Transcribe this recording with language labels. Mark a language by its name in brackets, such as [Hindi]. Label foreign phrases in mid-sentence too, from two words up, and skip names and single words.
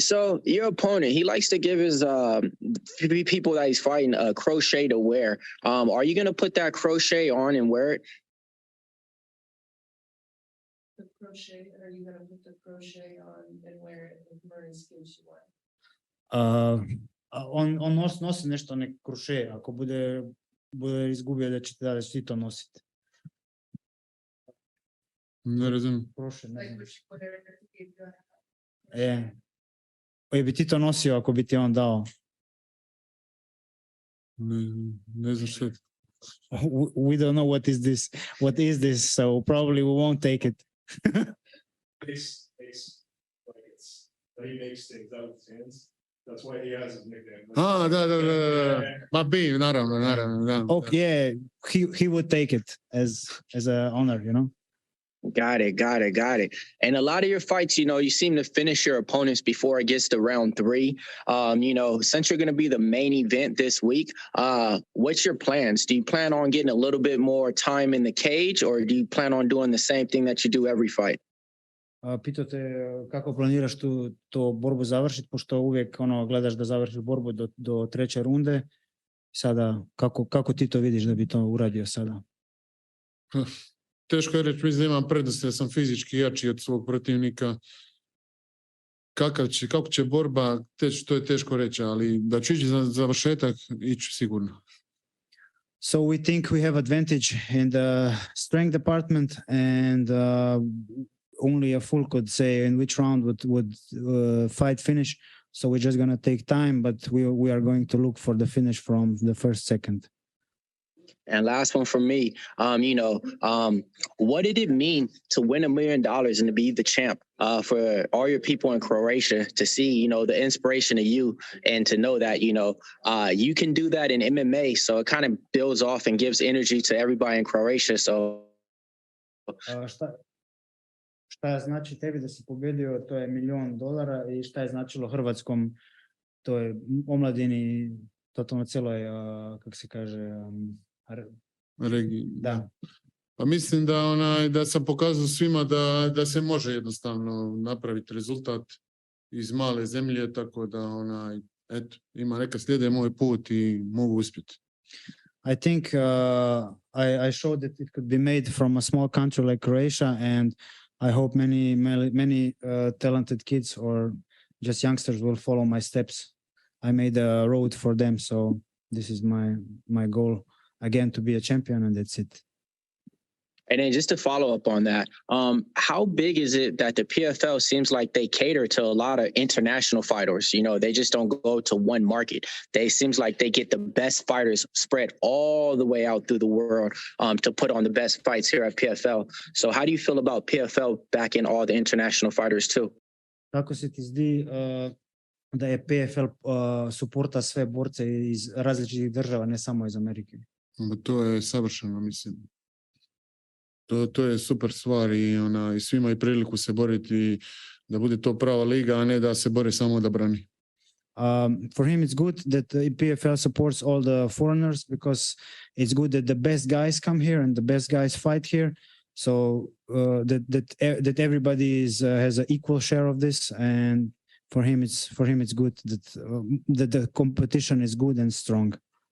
[English] So your opponent, he likes to give his people that he's fighting a crochet to wear. Are you going to put that crochet on and wear it? The crochet, are you gonna put the crochet on and wear it with Murray's gives you one? [Croatian] On nosi nešto nek kruše, ako bude izgubio da ćete svi to nositi. Ne razumijem. Kruše, ne Like znam. [English] would you put it if he gave you a [Croatian] Bi ti to nosio ako bi ti on dao? Ne znam što je. [English] We don't know what is this. What is this? So probably we won't take it. Makes like it's that he makes things out of his hands. That's why he has his nickname. [Croatian] Da. Ma bi, naravno, da. [English] Okay, yeah, he would take it as a honor, you know. Got it. And a lot of your fights, you seem to finish your opponents before it gets to round 3. Since you're going to be the main event this week, what's your plans? Do you plan on getting a little bit more time in the cage, or do you plan on doing the same thing that you do every fight? [Croatian] Pitao te kako planiraš to borbu završiti, pošto uvijek gledaš da završiš borbu do treće runde. Sada, kako ti to vidiš da bi to uradio sada? Teško je reći, mislim da imam prednost jer sam fizički jači od svog protivnika. Kako će borba teći, to je teško reći, ali da ću ići za završetak, ići sigurno. [English] So we think we have advantage in the strength department, and only a fool could say in which round would fight finish. So we're just going to take time, but we are going to look for the finish from the first second. And last one from me, what did it mean to win $1 million and to be the champ for all your people in Croatia to see, the inspiration of you and to know that, you can do that in MMA. So it kind of builds off and gives energy to everybody in Croatia. So [Croatian] šta znači tebi da si pobjedio, to je $1 million, i šta je značilo Hrvatskom, to je omladini, totalno cijeloj, kako se kaže, regiji. Da. Pa mislim da sam pokazao svima da se može jednostavno napraviti rezultat iz male zemlje, tako da ima neka slijede moj put i mogu uspjeti. [English] I think I showed that it could be made from a small country like Croatia, and I hope many talented kids or just youngsters will follow my steps. I made a road for them, so this is my goal again, to be a champion, and that's it. And then just to follow up on that, how big is it that the PFL seems like they cater to a lot of international fighters? They just don't go to one market. They seems like they get the best fighters spread all the way out through the world to put on the best fights here at PFL. So how do you feel about PFL backing all the international fighters too? [Croatian] Kako se ti zdi da je PFL suporta sve borce iz različitih država, ne samo iz Amerike? To je savršeno, mislim. To je super stvar i svi imaju priliku se boriti, da bude to prava liga, a ne da se bore samo da brani. [English] For him it's good that the PFL supports all the foreigners, because it's good that the best guys come here and the best guys fight here, so that everybody has an equal share of this, and for him it's good that the competition is good and strong.